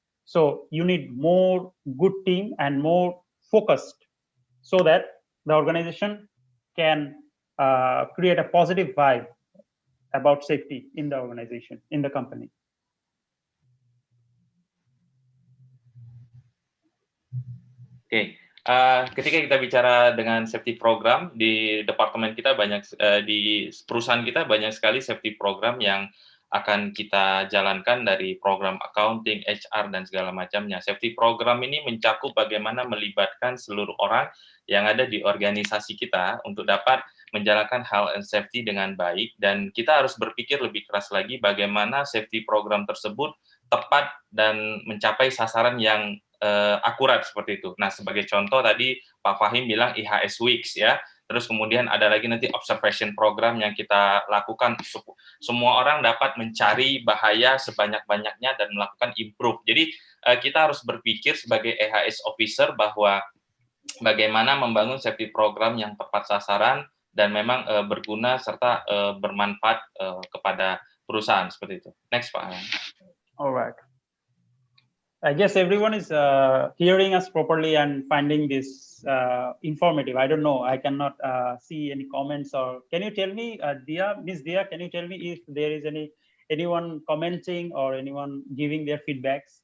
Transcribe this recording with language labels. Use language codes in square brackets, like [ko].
[en] So you need more good team and more focused, so that the organization can create a positive vibe about safety in the organization, in the company. [id] Oke, ketika kita bicara dengan safety program di departemen kita banyak, di perusahaan kita banyak sekali safety program yang akan kita jalankan, dari program accounting, HR, dan segala macamnya. Safety program ini mencakup bagaimana melibatkan seluruh orang yang ada di organisasi kita untuk dapat menjalankan health and safety dengan baik, dan kita harus berpikir lebih keras lagi bagaimana safety program tersebut tepat dan mencapai sasaran yang akurat seperti itu. Nah, sebagai contoh tadi Pak Fahim bilang IHS Weeks ya, terus kemudian ada lagi nanti observation program yang kita lakukan. Semua orang dapat mencari bahaya sebanyak-banyaknya dan melakukan improve. Jadi kita harus berpikir sebagai EHS officer bahwa bagaimana membangun safety program yang tepat sasaran dan memang berguna serta bermanfaat kepada perusahaan seperti itu. Next Pak. [en] Alright. I guess everyone is hearing us properly and finding this informative. I don't know. I cannot see any comments. Or can you tell me, Miss Dia? Can you tell me if there is anyone commenting or anyone giving their feedbacks?